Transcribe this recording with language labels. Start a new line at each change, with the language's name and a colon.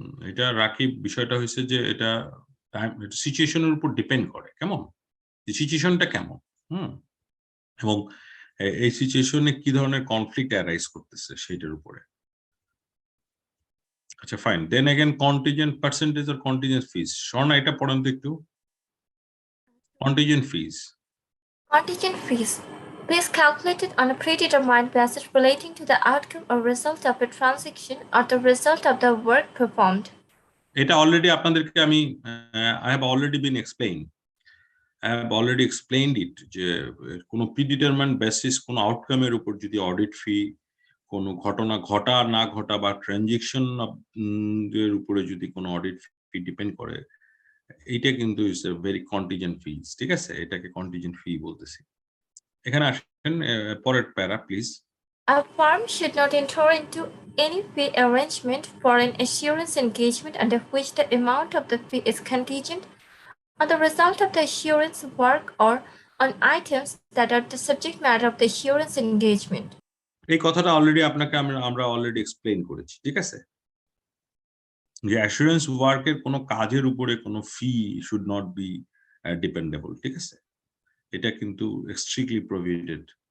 Bangla: এটা রাকিব, বিষয়টা হয়েছে যে এটা সিচুয়েশনের উপর ডিপেন্ড করে, কেমন সিচুয়েশনটা কেমন, এবং এই সিচুয়েশনে কি ধরনের কনফ্লিক্ট অ্যারাইজ করতেছে সেটার উপরে। আচ্ছা ফাইন, দেন अगेन কন্টিনজেন্ট পার্সেন্টেজ আর কন্টিনজেন্ট ফিস, স্বর্ণা এটা পড়েন তো একটু।
English: Contingent fees, Contingent fees. Fees calculated on a predetermined basis relating to the outcome or result of a transaction or the result of the work performed.
Bangla: এটা already আপনাদেরকে আমি
English: I have already been explain, I have already explained it,
Bangla: যে কোনো predetermined basis কোনো আউটকামের উপর যদি audit ফি, কোনো ঘটনা ঘটা না ঘটা বা ট্রানজেকশন এর উপরে যদি কোনো অডিট ফি ডিপেন্ড করে, এইটা কিন্তু ইজ এ ভেরি কন্টিনজেন্ট ফিজ, ঠিক আছে? এটাকে কন্টিনজেন্ট ফি বলতেছি। এখানে আসেন পরের প্যারা please.
English: A firm should not enter into any fee arrangement for an assurance engagement under which the amount of the fee is contingent on the result of the assurance work or on items that are the subject matter of the assurance engagement.
Bangla: এই কথাটা already আপনাকে আমরা already explain করেছি, ঠিক আছে? যে assurance ওয়ার্কের কোনো কাজের উপরে কোনো ফি শুড নট বি ডিপেন্ডেবল, ঠিক আছে? এটা কিন্তু স্ট্রিক্টলি প্রভিডেড।